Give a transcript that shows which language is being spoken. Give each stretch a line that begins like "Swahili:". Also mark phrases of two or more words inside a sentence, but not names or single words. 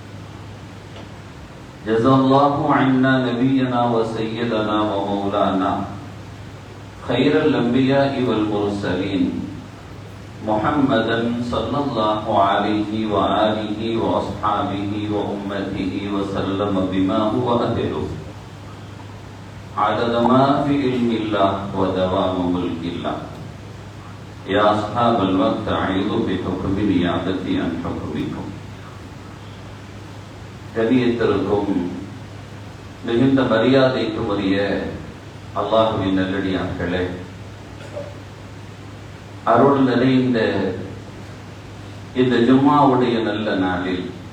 Arabic: جزا الله عنا نبينا وسيدنا ومولانا خير الأنبياء والمرسلين محمدا صلى الله عليه وآله وأصحابه وأمته وسلم بما هو أهله، عدد ما في علم الله ودوام ملك الله. يا أصحاب الوقت أعيذ بحكم نيابتي عن حكمكم.
Tamil: கண்ணியத்திற்கும் மிகுந்த மரியாதைக்கும் உரிய அல்லாஹ்வின் நல்லடியார்களே, அருள் நிறைந்த இந்த ஜும்மாவுடைய நல்ல நாளில்,